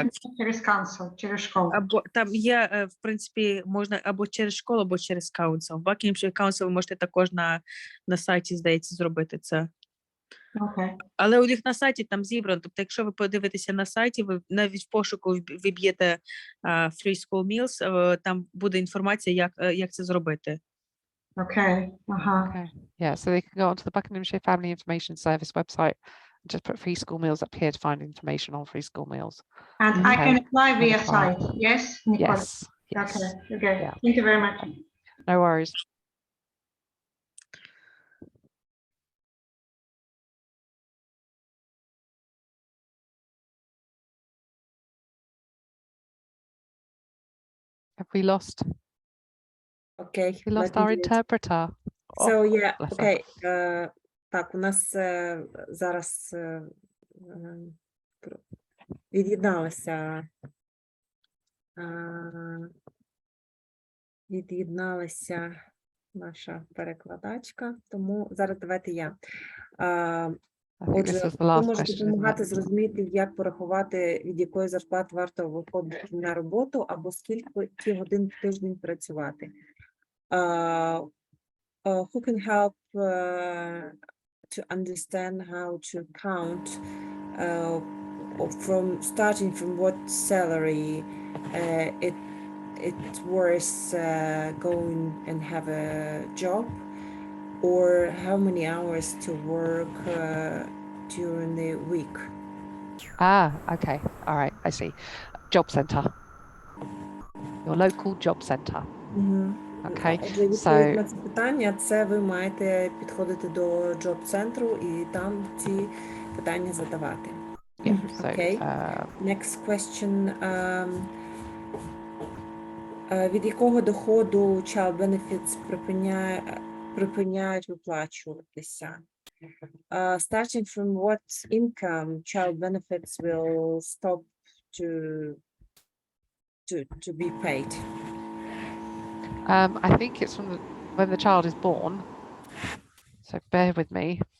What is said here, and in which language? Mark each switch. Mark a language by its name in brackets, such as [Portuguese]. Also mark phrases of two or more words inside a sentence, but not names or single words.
[Ukrainian] Не через council, через школу. Або там є, в принципі, можна або через школу, або через council. В Buckinghamshire Council ви можете також на сайті, здається, зробити це. Okay. Але у них на сайті там зібрано. Тобто, якщо ви подивитеся на сайті, ви навіть в пошуку виб'єте [English] free school meals, [Ukrainian] там буде інформація, як це зробити. [English] Okay. Okay. Yeah, so they can go onto the Buckinghamshire Family Information Service website and just put free school meals up here to find information on free school meals. And I can apply via site, yes, Nicola? Yes. Yes. Okay. Yeah. Thank you very much. No worries. Have we lost? Okay. We lost our interpreter. So yeah, bless her. okay. [Ukrainian] Так, у нас зараз від'єдналася наша перекладачка, тому зараз давайте я. Отже, ви можете допомагати зрозуміти, як порахувати, від якої зарплати варто виходити на роботу, або скільки годин в тиждень працювати. [English] Who can help to understand how to count starting from what salary it's worth going and have a job, or how many hours to work during the week? Okay. All right. I see. Job centre. Your local job centre. Okay. [Ukrainian] Відповідь на це питання, це ви маєте підходити до джоб-центру і там ці питання задавати. [English] Yeah. So, Okay. Next question. [Ukrainian] Від якого доходу [English] child benefits [Ukrainian] припиняють виплачуватися? [English] Starting from what income child benefits will stop to be paid? I think it's from when the child is born. So bear with me.